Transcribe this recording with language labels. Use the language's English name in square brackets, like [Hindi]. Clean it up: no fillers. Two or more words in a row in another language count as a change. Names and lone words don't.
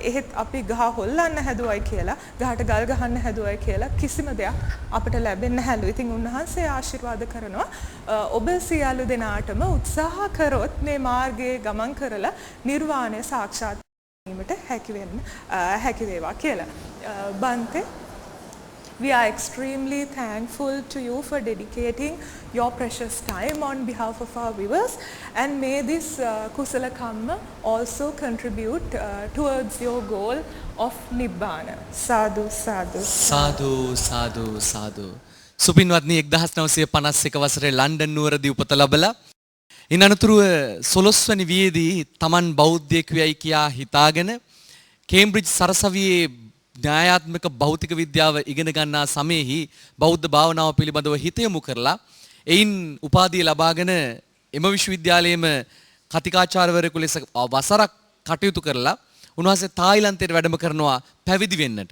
[Sinhala] එහෙත් අපි ගහ හොල්ලන්න හැදුවයි කියලා ගහට ගල් ගහන්න හැදුවයි කියලා කිසිම දෙයක් අපිට ලැබෙන්නේ නැහැලු. ඉතින් උන්වහන්සේ ආශිර්වාද කරනවා ඔබ සියලු දෙනාටම උත්සාහ කරොත් මේ මාර්ගයේ ගමන් කරලා නිර්වාණය සාක්ෂාත් කිරීමට හැකි වේවා කියලා. [English] බන්තේ We are extremely thankful to you for dedicating your precious time on behalf of our viewers, and may this [Pali] kusala kamma [English] also contribute towards your goal of nibbana. [Pali] Sadhu sadhu sadhu sadhu sadhu. [Sinhala] සුපින්වත්නි 1951 වසරේ ලන්ඩන් නුවරදී උපත ලැබලා ඉන් අනතුරුව 16 වෙනි වියේදී තමන් බෞද්ධයෙක් වෙයි කියා හිතාගෙන කේම්බ්‍රිජ් සරසවියේ න්‍යායාත්මක භෞතික විද්‍යාව ඉගෙන ගන්නා සමයේහි බෞද්ධ භාවනාව පිළිබඳව හිත යොමු කරලා එයින් උපාධිය ලබාගෙන එම විශ්වවිද්‍යාලයේම කතිකාචාර්යවරයෙකු ලෙස වසරක් කටයුතු කරලා උන්වහන්සේ තායිලන්තයට වැඩම කරනවා පැවිදි වෙන්නට.